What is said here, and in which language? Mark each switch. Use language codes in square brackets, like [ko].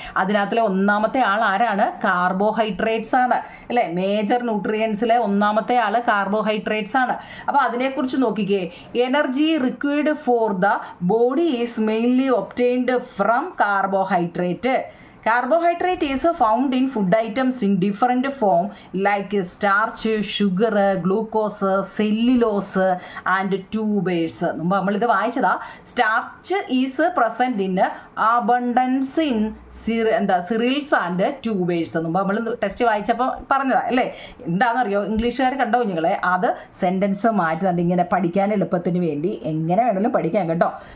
[ml] അതിനകത്തിലെ 1ാമത്തെ ആൾ ആരാണ്? കാർബോഹൈഡ്രേറ്റ്സ് ആണ് അല്ലേ? മേജർ ന്യൂട്രിയൻസിലെ 1ാമത്തെ ആൾ കാർബോഹൈഡ്രേറ്റ്സ് ആണ്. അപ്പോൾ അതിനെക്കുറിച്ച് നോക്കിക്കേ. [en] Energy required for the body is mainly obtained from carbohydrate. Carbohydrate is found in food items in different form like starch, sugar, glucose, cellulose and tubers. [ml] മുമ്പ് നമ്മളിത് വായിച്ചതാ. [en] Starch is present in abundance in cereals and tubers. [ml] മുമ്പ് നമ്മൾ test വായിച്ചപ്പോൾ പറഞ്ഞതാ അല്ലേ? എന്താണെന്നറിയോ? ഇംഗ്ലീഷുകാർ കണ്ടോ കുഞ്ഞുങ്ങളെ? അത് സെൻറ്റൻസ് മാറ്റുന്നുണ്ട് ഇങ്ങനെ പഠിക്കാൻ എളുപ്പത്തിന് വേണ്ടി. എങ്ങനെ വേണമെങ്കിലും പഠിക്കാം കേട്ടോ.